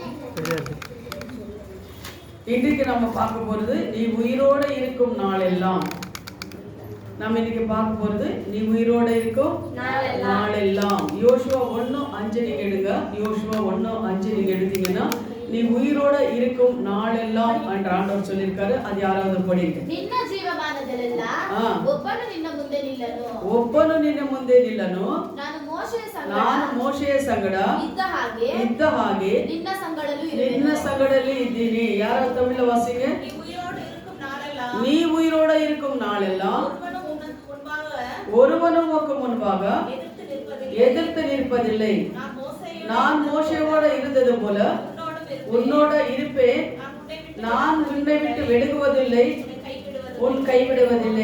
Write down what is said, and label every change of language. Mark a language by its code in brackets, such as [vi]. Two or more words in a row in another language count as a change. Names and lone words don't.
[ta] இன்னைக்கு நம்ம பார்க்க போறது நீ உயிரோட இருக்கும் நாளெல்லாம். நம்ம இன்னைக்கு பார்க்க போறது நீ உயிரோட இருக்கும் நாளெல்லாம். யோசுவா 1:5 நீங்க எடுங்க. யோசுவா 1:5 நீங்க எடுத்தீங்கன்னா நீ உயிரோட இருக்கும் நாளெல்லாம் என்ற ஆண்டவர் சொல்லியிருக்காரு. அது யாராவது படிங்க. [kn] ನಿನ್ನ ಜೀವಮಾನದಲ್ಲೆಲ್ಲ ಒಬ್ಬನು ನಿನ್ನ ಮುಂದೆ ನಿಲ್ಲನು. ನಾನು ಮೋಶೆಯ ಸಂಗಡ ಇದ್ದ ಹಾಗೆ ನಿನ್ನ ಸಂಗಡಲ್ಲಿ ಇದ್ದೀನಿ. [ta] யார தமிழ வாசிக்க? நீ உயிரோட இருக்கும் நாளெல்லாம் ஒருவனும் உனக்கு முன்பாக எதிர்த்து நிற்பதில்லை. நான் மோசேயோட இருந்தது போல உன்னோட இருப்பேன். நான் உன்னை விட்டு விலகுவதில்லை, உன் கைவிடுவதில்லை.